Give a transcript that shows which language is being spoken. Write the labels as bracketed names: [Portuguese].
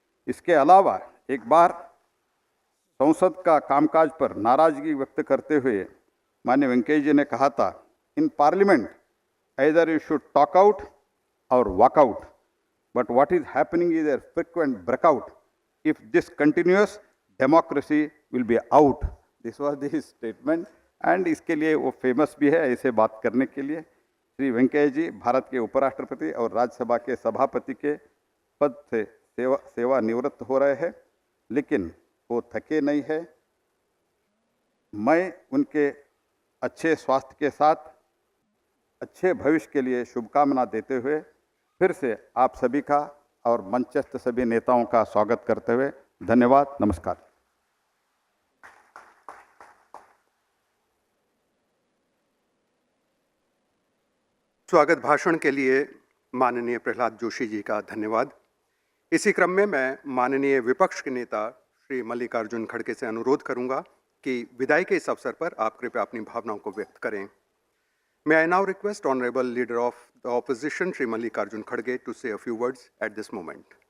[Hindi] इसके अलावा एक बार संसद का कामकाज पर नाराजगी व्यक्त करते हुए माननीय वेंकैया जी ने कहा था, in parliament [English] either you should talk out or walk out, but what is happening is a frequent breakout. If this continues, democracy will be out. This was his statement and [Hindi] इसके लिए वो फेमस भी है ऐसे बात करने के लिए। श्री वेंकैया जी भारत के उपराष्ट्रपति और राज्यसभा के सभापति के पद से सेवा निवृत्त हो रहे हैं, लेकिन वो थके नहीं है। मैं उनके अच्छे स्वास्थ्य के साथ अच्छे भविष्य के लिए शुभकामना देते हुए फिर से आप सभी का और मंचस्थ सभी नेताओं का स्वागत करते हुए धन्यवाद, नमस्कार। स्वागत भाषण के लिए माननीय प्रहलाद जोशी जी का धन्यवाद। इसी क्रम में मैं माननीय विपक्ष के नेता श्री मल्लिकार्जुन खड़गे से अनुरोध करूंगा कि विदाई के इस अवसर पर आप कृपया अपनी भावनाओं को व्यक्त करें। [English] May I now request Honorable Leader of the Opposition, Shri Mallikarjun Kharge, to say a few words at this moment.